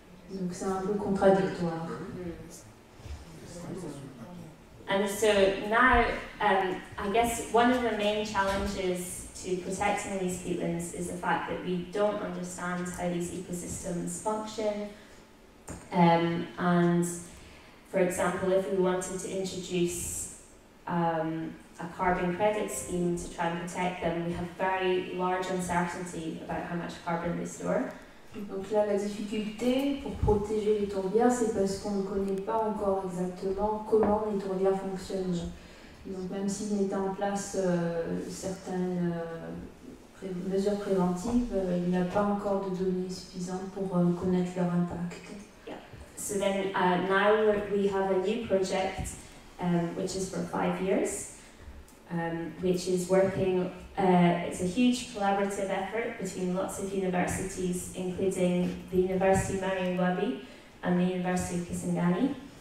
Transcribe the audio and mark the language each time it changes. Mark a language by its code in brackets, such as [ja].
[fr] Donc c'est un peu contradictoire. [en] And so now, I guess one of the main challenges to protecting these peatlands is the fact that we don't understand how these ecosystems function. And for example, if we wanted to introduce a carbon credit scheme to try and protect them, we have very large uncertainty about how much carbon they store. [fr] Donc là, la difficulté pour protéger les tourbières, c'est parce qu'on ne connaît pas encore exactement comment les tourbières fonctionnent. Donc même s'ils mettaient en place certaines mesures préventives, il n'y a pas encore de données suffisantes pour connaître leur impact. [en] Yeah. So then now we have a new project which is for 5 years, which is working, it's a huge collaborative effort between lots of universities, including the University of Mariangwabi and the University of Kisangani.